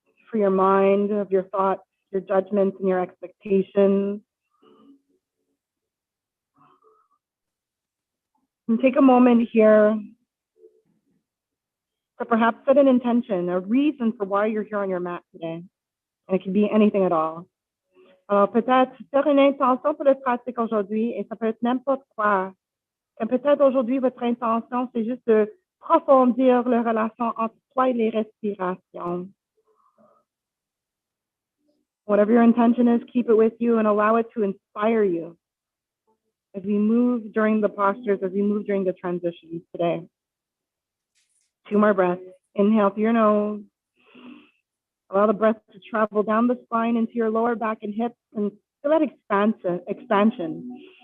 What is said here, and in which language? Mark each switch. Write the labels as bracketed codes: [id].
[en] For your mind, of your thoughts, your judgments, and your expectations. And take a moment here to perhaps set an intention, a reason for why you're here on your mat today. And it can be anything at all. [fr] Alors, peut-être faire une intention pour la pratique aujourd'hui, et ça peut être n'importe quoi. Comme peut-être aujourd'hui, votre intention, c'est juste de profondir la relation entre toi et les respirations. [en] Whatever your intention is, keep it with you and allow it to inspire you as we move during the postures, as we move during the transitions today. 2 more breaths. Inhale through your nose. Allow the breath to travel down the spine into your lower back and hips and feel that expansion.